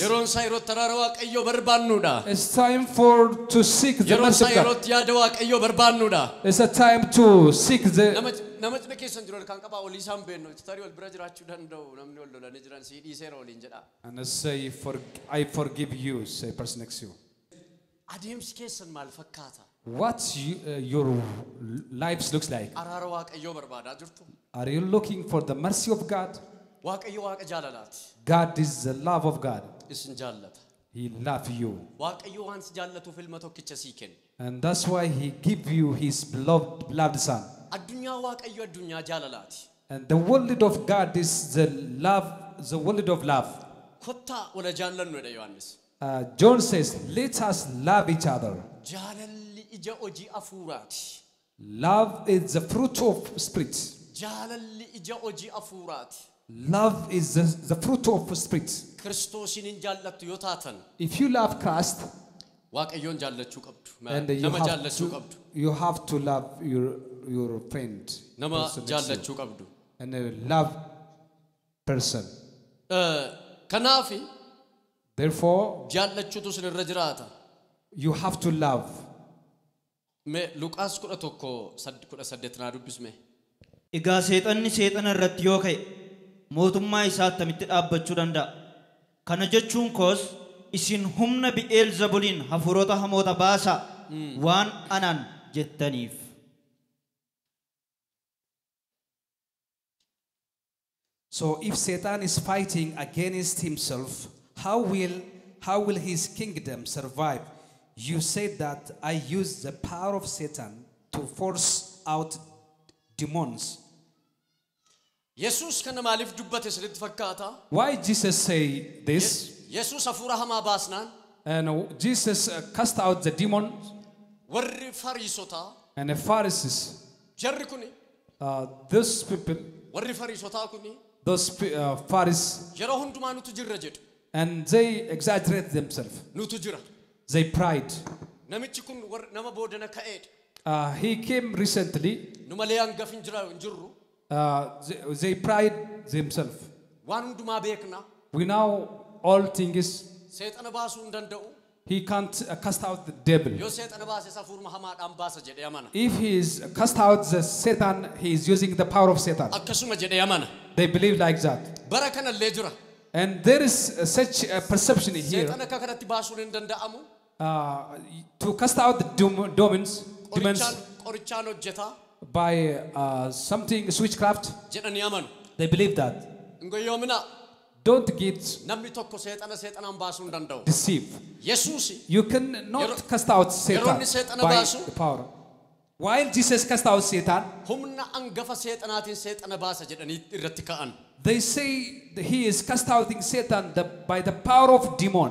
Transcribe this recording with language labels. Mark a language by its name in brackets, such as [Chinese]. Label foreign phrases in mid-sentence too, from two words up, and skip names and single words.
[Oromo] Yeroon isaa yeroo taraara Waaqayyoo barbaannuudha. [English] It's time for to seek the [Oromo] Yeroon [English] mercy [Oromo] isaa [English] of [Oromo] yeroo [English] God. [Oromo] yaada Waaqayyoo barbaannuudha. [English] It's a time to seek the. [Oromo] Nama cina keessan jiru kan qabaa olii isaan beennu tarii wal bira jiraachuu danda'u namni wal lolanii jiran sii dhiiseera waliin jedha. [English] And I forgive you, say person next to you. [Oromo] Adeemsi keessan maal fakkaata? [English] what your lives looks like. [Oromo] Araara waaqayyoo barbaadaa jirtu. [English] Are you looking for the mercy of God? [Oromo] Waaqayyo waaqa jaalalaati. [English] God is the love of God. [Oromo] Isin jaallata. [English] He loves you. [Oromo] Waaqayyo waan si jaallatuuf ilma tokkicha sii kenne. [English] And that's why he give you his beloved son. [Oromo] Addunyaa waaqayyo addunyaa jaalalaati. [English] And the word of God is the word of love. [Oromo] Kottaa wala jaallannuudha Yohaannis. [English] John says, let us love each other. [Oromo] Jaalalli ija hojii afuuraati. [English] Love is the fruit of spirit. [Oromo] Jaalalli ija hojii afuuraati. [English] Love is the fruit of spirit. [Oromo] Kiristoosin hin jaallattu yoo taatan. [English] If you love Christ, [Oromo] waaqayyoon jaallachuu qabdu. [English] and [Oromo] Nama jaallachuu qabdu. [English] you have to love your friend. [Oromo] Nama jaallachuu qabdu. [English] And a love person. [Oromo] Kanaafi. [English] Therefore, [Oromo] jaallachuutu sinirra jiraata. [English] you have to love. [Oromo] Me Luqaas 11:18 naa dubbisme. Egaa seexanni seexana irratti yoo ka'e mootummaa isaa attamitti dhaabbachuu danda'a? Kana jechuun koos isin humna Bi'eelzebuliin hafuurota hamoota baasaa waan anaan jettaniif. [English] So if Satan is fighting against himself, how will his kingdom survive? You said that I use the power of Satan to force out demons. [Oromo] Yesus kana maaliif dubbate sirriitti fakkaata? [English] Why Jesus say this? [Oromo] Yesus hafuura hamaa baasnaan. [English] And Jesus cast out the demons. [Oromo] Warri Fariisota. [English] And the Pharisees. [Oromo] Jarri kuni. [English] Those people. [Oromo] Warri Fariisota kuni. [English] Those Pharisees. [Oromo] Yeroo hundumaa nutu jirra jedhu. [English] And they exaggerate themselves. [Oromo] Nutu jira. [English] They pride. [Oromo] Namichi kun nama boodana ka'eedha. [English] He came recently. [Oromo] Numalee hangaf hin jirru. [English] They pride themselves. [Oromo] Waan hundumaa beekna. [English] We know all things. [Oromo] Seexana baasuu hin danda'u. [English] He can't cast out the devil. [Oromo] Yoo seexana baase hafuuruma hamaadhaan baasa jedhee amana. [English] If he is cast out the Satan, he is using the power of Satan. [Oromo] Akkasuma jedhee amana. [English] They believe like that. [Oromo] Bara kanallee jira. [English] And there is such a perception here. [Oromo] Seexana akka kanatti baasuun hin danda'amu. [English] To cast out the demons [Oromo] qorichaan hojjeta. [English] By something switchcraft. [Oromo] Jedhanii amanu. [English] They believe that. [Oromo] Ngoyoomina. [English] Don't get deceived. You cannot cast out Satan by the power. While Jesus cast out Satan, they say that he is cast out Satan by the power of demon.